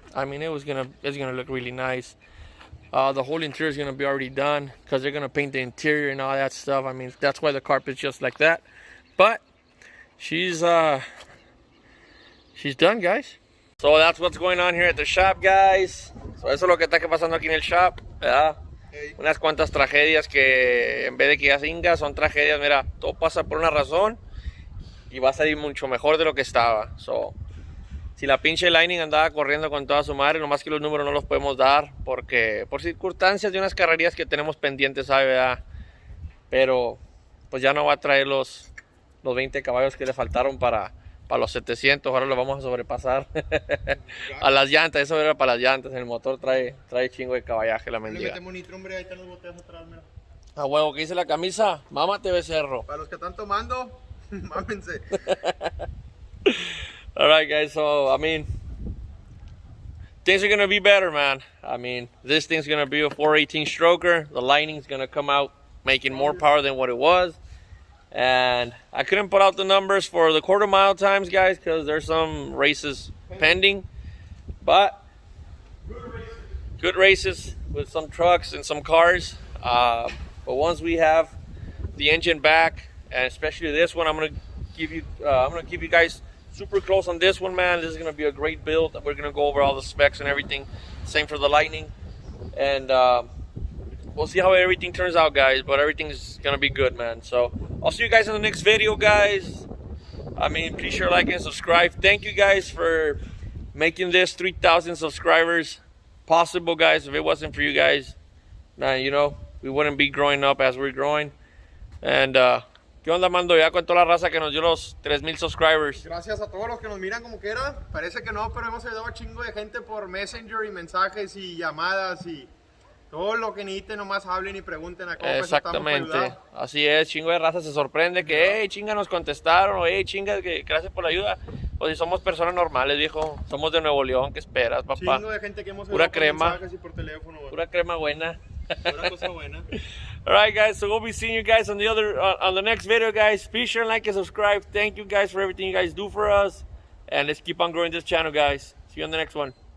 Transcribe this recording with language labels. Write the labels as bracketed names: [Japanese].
[English] I mean it's gonna look really nice. The whole interior is gonna be already done because they're gonna paint the interior and all that stuff. I mean that's why the carpet's just like that. But she's done, guys. So that's what's going on here at the shop, guys. [Spanish] So eso es lo que está pasando aquí en el shop, ¿verdad? Unas cuantas tragedias que en vez de que ya singa, son tragedias. Mira, todo pasa por una razón y va a salir mucho mejor de lo que estaba. So, si la pinche Lightning andaba corriendo con toda su madre, nomás que los números no los podemos dar porque por circunstancias de unas carrerías que tenemos pendientes, ¿sabe? ¿Verdad? Pero pues ya no va a traer los 20 caballos que le faltaron para los 700, ahora lo vamos a sobrepasar. A las llantas, eso era para las llantas. El motor trae chingo de caballaje, la mendiga. Ahí están los botellas atrás, mira. A huevo, ¿qué dice la camisa? Mámate, becerro. Para los que están tomando, mámense. [English] Alright, guys, so I mean, things are gonna be better, man. I mean, this thing's gonna be a 418 stroker. The Lightning's gonna come out making more power than what it was. And I couldn't put out the numbers for the quarter mile times, guys, because there's some races pending. But good races with some trucks and some cars. But once we have the engine back, and especially this one, I'm gonna keep you guys super close on this one, man. This is gonna be a great build. We're gonna go over all the specs and everything. Same for the Lightning, and we'll see how everything turns out, guys. But everything's gonna be good, man. So I'll see you guys in the next video, guys. I mean, please share, like, and subscribe. Thank you guys for making this 3,000 subscribers possible, guys. If it wasn't for you guys, man, you know, we wouldn't be growing up as we're growing. [Spanish] And ¿qué onda, Mando? Ya con toda la raza que nos dio los 3,000 subscribers. Gracias a todos los que nos miran como quiera. Parece que no, pero hemos ayudado a chingo de gente por Messenger y mensajes y llamadas y todo lo que necesiten, nomás hablen y pregunten a cómo. Exactamente, así es. Chingo de raza se sorprende que, hey, chinga, nos contestaron, o hey, chinga, que gracias por la ayuda. Pues si somos personas normales, viejo, somos de Nuevo León, ¿qué esperas, papá? Chingo de gente que hemos pura crema, y por teléfono, pura crema buena. Pura cosa buena. [English] Alright, guys, so we'll be seeing you guys on the next video, guys. Be sure and like and subscribe. Thank you guys for everything you guys do for us, and let's keep on growing this channel, guys. See you on the next one.